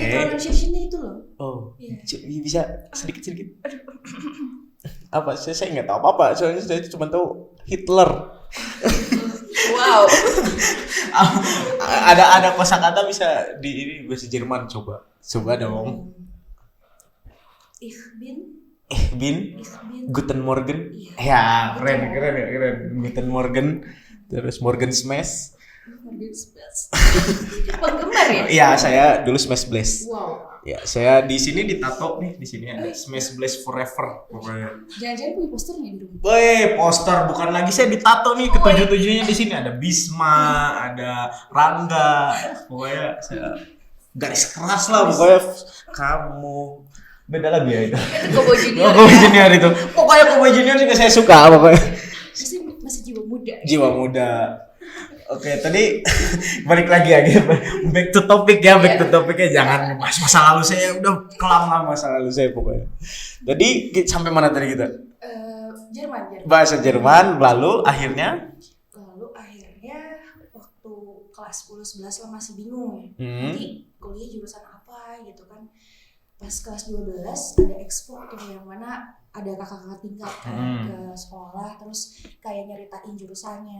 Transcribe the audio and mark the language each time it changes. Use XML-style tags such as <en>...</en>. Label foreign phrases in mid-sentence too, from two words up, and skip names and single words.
<id>Dan pronunciation-nya itu loh. Oh, bisa sedikit. Apa? Saya nggak tahu apa. Soalnya saya cuma tahu Hitler. Wow. ada kosakata bisa di ini bahasa Jerman, coba dong.</id> <de>Ich bin. Guten Morgen.</de> <id>Ya, keren.</id> <de>Guten Morgen.</de> <id>Terus Morgen Smash. Penggemar ya? Iya, saya dulu Smash Blast. Wow. Ya, saya di sini ditato nih, di sini ada Smash Blast Forever pokoknya. Jangan-jangan punya posternya di rumah. Poster bukan lagi, saya ditato nih ketujuh-tujuhnya di sini, ada Bisma, ada Rangga. Pokoknya saya garis keras lah pokoknya kamu. Beda lagu ya itu. Itu Kobo Junior. Kobo Junior itu. Pokoknya Kobo Junior juga saya suka pokoknya. Jiwa muda. Oke, tadi balik lagi</id> <en>back to topic</en> <id>ya, back to topicnya jangan bahas masa lalu saya, udah kelam masa lalu saya pokoknya. Tadi sampai mana tadi kita? Jerman. Bahasa Jerman, lalu akhirnya waktu kelas 10-11 lah masih bingung ya. Nanti kuliah jurusan apa gitu kan. Pas kelas 12 ada expo tuh yang mana ada kakak-kakak tingkat kan ke sekolah, terus kayak nyeritain jurusannya.</id>